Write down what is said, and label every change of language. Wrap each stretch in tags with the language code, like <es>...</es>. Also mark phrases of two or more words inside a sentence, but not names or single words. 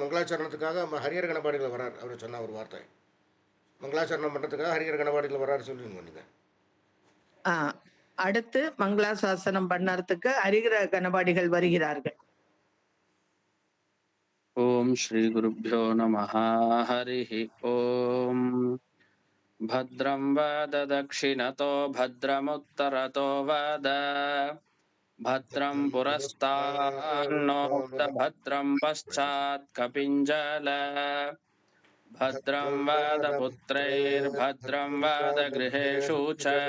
<ta>மங்களாச்சரணத்துக்காக ஹரிஹர கணபாடிகள் வரார். அவர் சொன்ன ஒரு வார்த்தை, மங்களாச்சரணம் பண்றதுக்காக ஹரிஹர கணபாடிகள் வராரு சொல்லுங்க நீங்க. அடுத்து மங்களாசாசனம் பண்ணறதுக்கு ஹரிஹர கணபாடிகள் வருகிறார்கள்.</ta> <sa>ॐ श्री गुरुभ्यो नमः. हरिः ॐ. भद्रं वद दक्षिणतो भद्रमुत्तरतो वद भद्रं पुरस्तान्नो भद्रं पश्चात् कपिञ्जल भद्रं वद पुत्रैर्भद्रं वद गृहेषु च</sa>